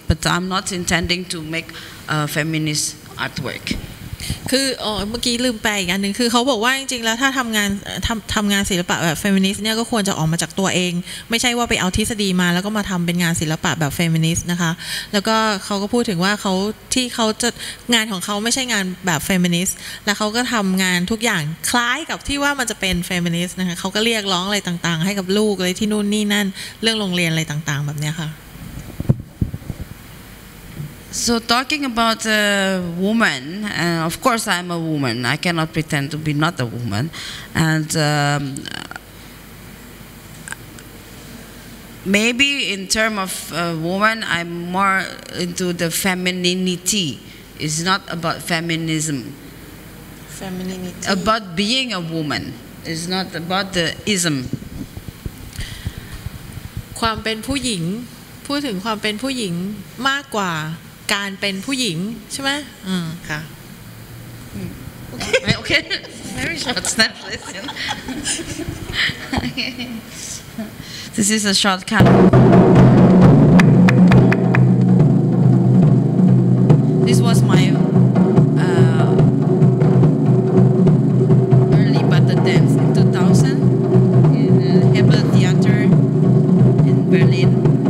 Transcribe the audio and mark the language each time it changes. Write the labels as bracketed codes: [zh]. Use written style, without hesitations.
[en] But I'm not intending to make feminist artwork. [th] คือเมื่อกี้ลืมไปอีกอันหนึ่งคือเขาบอกว่าจริงๆแล้วถ้าทำงานศิลปะแบบเฟมินิสต์เนี่ยก็ควรจะออกมาจากตัวเองไม่ใช่ว่าไปเอาทฤษฎีมาแล้วก็มาทำเป็นงานศิลปะแบบเฟมินิสต์นะคะแล้วก็เขาก็พูดถึงว่าเขาจะงานของเขาไม่ใช่งานแบบเฟมินิสต์แล้วเขาก็ทำงานทุกอย่างคล้ายกับที่ว่ามันจะเป็นเฟมินิสต์นะคะเขาก็เรียกร้องอะไรต่างๆให้กับลูกอะไรที่นู่นนี่นั่นเรื่องโรงเรียนอะไรต่างๆแบบนี้ค่ะ [en] So talking about a woman, of course I'm a woman. I cannot pretend to be not a woman. And maybe in terms of woman, I'm more into the femininity. It's not about feminism. Femininity. About being a woman. It's not about the ism. [th] ความเป็นผู้หญิงพูดถึงความเป็นผู้หญิงมากกว่าการเป็นผู้หญิงใช่ไหมค่ะ [en] Okay, very short translation. This is a shortcut. This was my early butter dance in 2000 in Hebel Theater in Berlin.